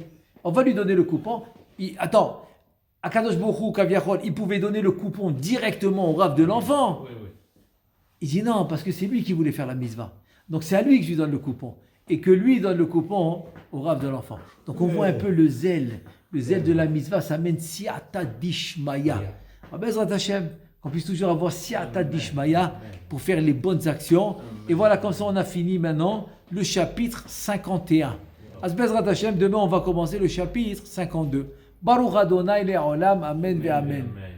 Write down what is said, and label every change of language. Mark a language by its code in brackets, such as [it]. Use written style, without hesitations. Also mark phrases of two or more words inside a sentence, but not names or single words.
[fr] On va lui donner le coupon. Attends, [he] הקדוש ברוך הוא, [fr] Kaviachol, il pouvait donner le coupon directement au Rav de l'enfant. Oui. Il dit non, parce que c'est lui qui voulait faire la mitzvah. Donc c'est à lui que je lui donne le coupon. Et que lui donne le coupon au Rav de l'enfant. Donc on voit un peu le zèle de la mitzvah, ça mène [arc] סייעתא דשמיא. [he] בעזרת השם, [fr] qu'on puisse toujours avoir [arc] סייעתא דשמיא [fr] pour faire les bonnes actions. Et voilà, comme ça on a fini maintenant le chapitre 51. [he] בעזרת השם, [fr] demain on va commencer le chapitre 52. [he] ברוך אדוני לעולם אמן ואמן.